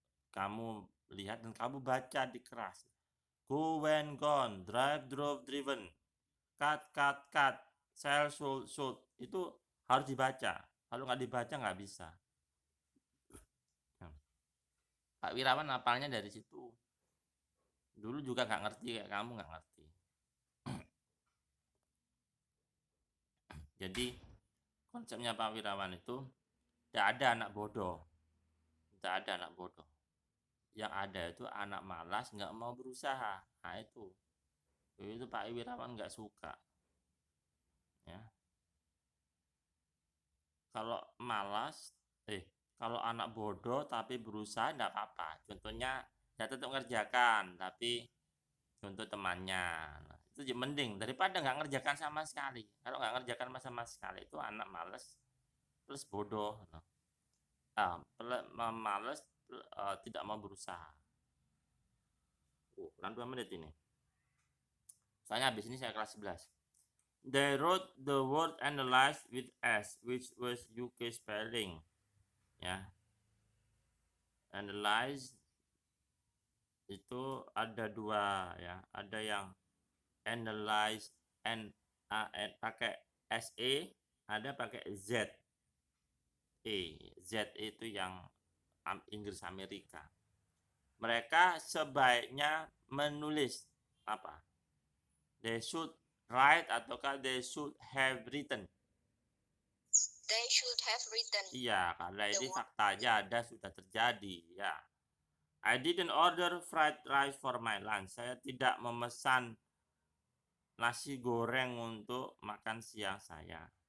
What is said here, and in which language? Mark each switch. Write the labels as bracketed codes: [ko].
[id] Kamu lihat dan kamu baca di keras. [en] Go, went, gone, drive, drove, driven, cut, sell, sold. [id] Itu harus dibaca. Kalau nggak dibaca nggak bisa. Pak Wirawan hafalnya dari situ. Dulu juga nggak ngerti kayak kamu nggak ngerti. Jadi konsepnya Pak Wirawan itu tidak ada anak bodoh. Tidak ada anak bodoh. Yang ada itu anak malas nggak mau berusaha. Nah itu Pak Wirawan nggak suka. Ya. Kalau malas, kalau anak bodoh tapi berusaha enggak apa-apa. Contohnya ya tetap ngerjakan, tapi contoh temannya. Nah, itu mending daripada nggak ngerjakan sama sekali. Kalau nggak ngerjakan sama sekali itu anak malas plus bodoh. Nah, malas tidak mau berusaha. Kurang 2 menit ini. Soalnya habis ini saya kelas 11. [en] They wrote the word analyze with S, which was UK spelling. [id] Ya, analyze itu ada 2 ya, ada yang analyze pakai SE, ada pakai Z. Z itu yang Inggris Amerika. Mereka sebaiknya menulis apa? [en] They should write ataukah they should have written? They should have written. [id] Iya, karena ini faktanya ada sudah terjadi ya. [en] I didn't order fried rice for my lunch. [id] Saya tidak memesan nasi goreng untuk makan siang saya.